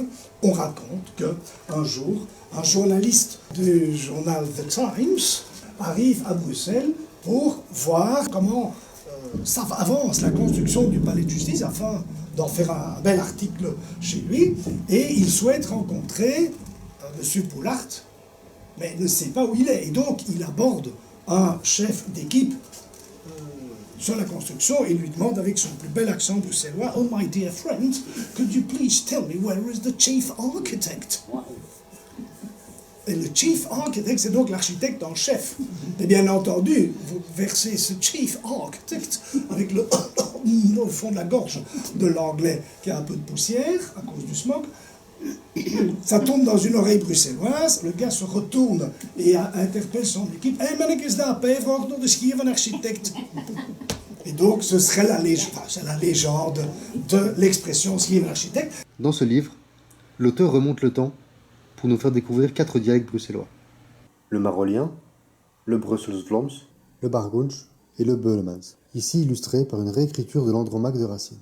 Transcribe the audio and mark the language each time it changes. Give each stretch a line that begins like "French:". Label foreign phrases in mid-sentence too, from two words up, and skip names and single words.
French: On raconte qu'un jour, un journaliste du journal The Times arrive à Bruxelles pour voir comment ça avance la construction du palais de justice afin d'en faire un bel article chez lui. Et il souhaite rencontrer M. Poulart, mais il ne sait pas où il est. Et donc, il aborde un chef d'équipe sur la construction et lui demande avec son plus bel accent bruxellois:
English: "Oh my dear friend, could you please tell me where is the chief architect?"
French: Et le
English: chief architect,
French: c'est donc l'architecte en chef. Et bien entendu, vous versez ce
English: chief architect
French: avec le au fond de la gorge de l'anglais qui a un peu de poussière à cause du smog. Ça tombe dans une oreille bruxelloise, le gars se retourne et interpelle son équipe:
Dutch: "Hey mannekes daar, vraag door de Schieven architect."
French: Et donc ce serait la légende de l'expression
Dutch: Schieven architect.
French: Dans ce livre, l'auteur remonte le temps pour nous faire découvrir 4 dialectes bruxellois. Le marolien, le Brussels-Vlaams, le Bargoens et le Beulemans, ici illustrés par une réécriture de l'Andromaque de Racine.